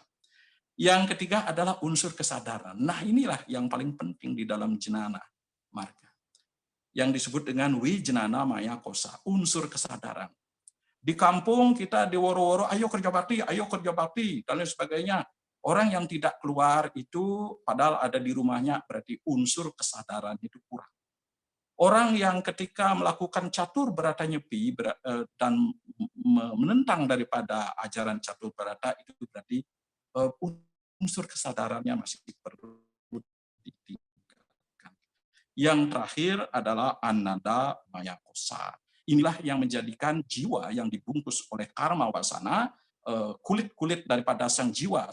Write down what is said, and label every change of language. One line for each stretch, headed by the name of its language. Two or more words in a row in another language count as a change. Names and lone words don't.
Indonesian: Yang ketiga adalah unsur kesadaran. Nah, inilah yang paling penting di dalam jenana marga, yang disebut dengan wijenana maya kosa, unsur kesadaran. Di kampung kita di woro-woro, ayo kerja bakti, dan lain sebagainya. Orang yang tidak keluar itu padahal ada di rumahnya, berarti unsur kesadaran itu kurang. Orang yang ketika melakukan catur berata nyepi dan menentang daripada ajaran catur berata, itu berarti unsur kesadarannya masih perlu ditingkatkan. Yang terakhir adalah ananda maya kosa. Inilah yang menjadikan jiwa yang dibungkus oleh karma wasana, kulit-kulit daripada sang jiwa.